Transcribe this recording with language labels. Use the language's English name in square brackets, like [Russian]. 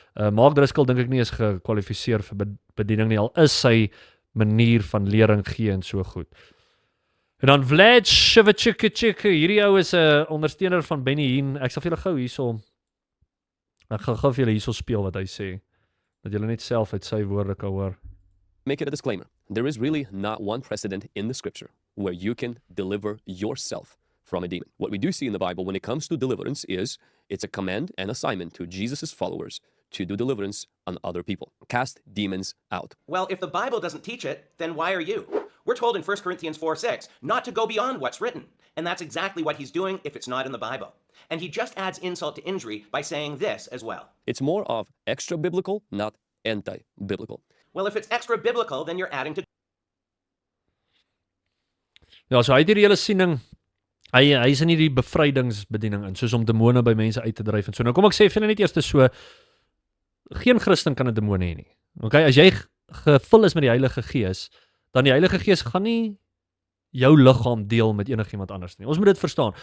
[Afrikaans] So Mark Driscoll dink ek nie is gekwalifiseer vir bediening nie, al is sy manier van lering gee en so goed. En dan Vlad Shevchik, hierdie ou is 'n ondersteuner van Benny Hinn. Ek sal vir julle gou hierso, ek gaan gou vir julle hierso speel wat hy sê, dat julle net self uit sy woorde kan hoor. [English] Make it a disclaimer. There is really not one precedent in the scripture where you can deliver yourself from a demon. What we do see in the Bible when it comes to deliverance is it's a command and assignment to Jesus' followers to do deliverance on other people. Cast demons out. Well, if the Bible doesn't teach it, then why are you? We're told in 1 Corinthians 4:6 not to go beyond what's written. And that's exactly what he's doing if it's not in the Bible. And he just adds insult to injury by saying this as well. It's more of extra-biblical, not anti-biblical. Well, if it's extra-biblical, then you're adding to... [Afrikaans] Ja, so hy het hierdie hele siening, hy is in hierdie bevrydingsbediening in, soos om demone by mense uit te dryf en so. Nou kom ek sê vir julle net eers so, geen Christen kan 'n demoon hê nie. Okay, as jy gevul is met die Heilige Gees, dan die Heilige Gees gaan nie jou liggaam deel met enigiemand anders nie. Ons moet dit verstaan.